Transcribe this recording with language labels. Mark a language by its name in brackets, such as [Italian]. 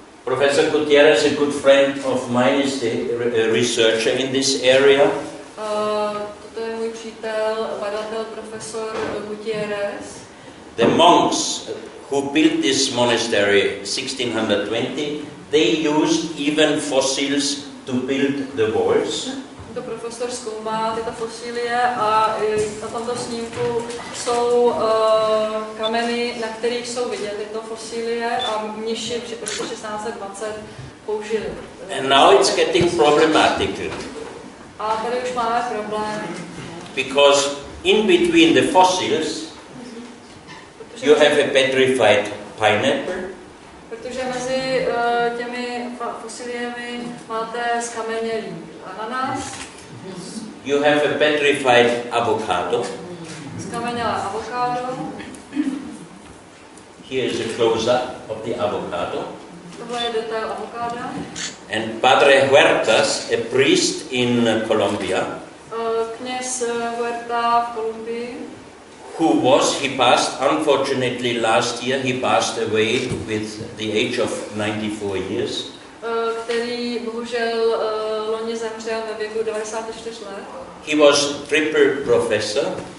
[English] Professor Gutierrez, a good friend of mine, is the researcher in this area. [Czech] Toto je můj přítel, badatel profesor Gutierrez. [English] The monks who built this monastery 1620, they used even fossils to build the walls. [Czech] To profesor zkoumá tyto fosílie a na tomto snímku jsou kameny, na kterých jsou vidět tyto fosílie a mniši při roce 1620 použili. [English] And now it's getting problematical. [Czech] A tady už máme problém. [English] Because in between the fossils, you have a petrified pineapple. [Czech] Protože mezi těmi fosíliemi máte skamenělý ananas. [English] You have a petrified avocado. [Czech] Skamenělé avokádo. [English] Here is a close-up of the avocado. [Czech] Tohle je detail avokáda. [English] And Padre Huertas, a priest in Colombia, [Czech] Kněz Huerta v Kolumbii, [English] he passed, unfortunately last year, he passed away with the age of 94 years. [Czech] Který bohužel loni zemřel ve věku 94 let. [English] He was triple professor.